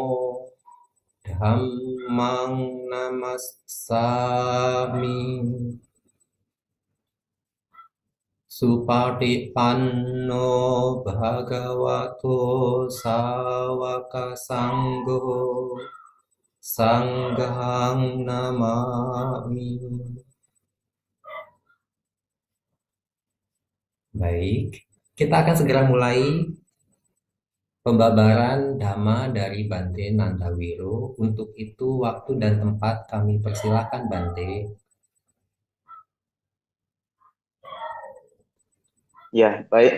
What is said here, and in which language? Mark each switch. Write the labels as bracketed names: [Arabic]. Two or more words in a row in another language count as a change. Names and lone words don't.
[Pali] Dhammang Namassami Supatipanno Bhagavato Sawaka Sangho Sanghang Namami. [Indonesian] Baik, kita akan segera mulai pembabaran Dhamma dari Bante Nandawiro. Untuk itu waktu dan tempat kami persilakan Bante. Ya, baik.